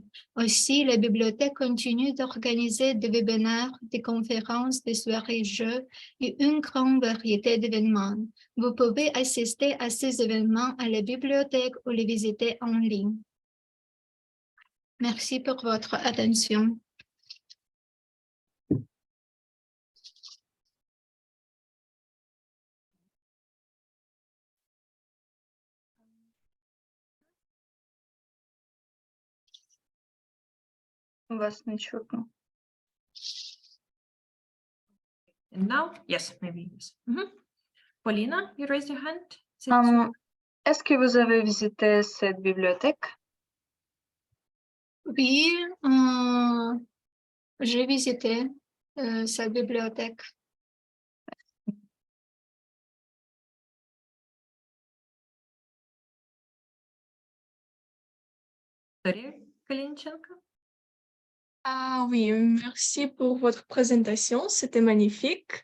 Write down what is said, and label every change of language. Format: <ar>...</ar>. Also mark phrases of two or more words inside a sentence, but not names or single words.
<fr>Aussi, la bibliothèque continue d'organiser des webinaires, des conférences, des soirées-jeux et une grande variété d'événements. Vous pouvez assister à ces événements à la bibliothèque ou les visiter en ligne. Merci pour votre attention.</fr> <uk>Вас не чутно.</uk> <en>And now, yes, maybe yes. Paulina, you raised your hand.</en> <fr>Est-ce que vous avez visité cette bibliothèque? Oui, j'ai visité cette bibliothèque. Oui, merci pour votre présentation, c'était magnifique.</fr>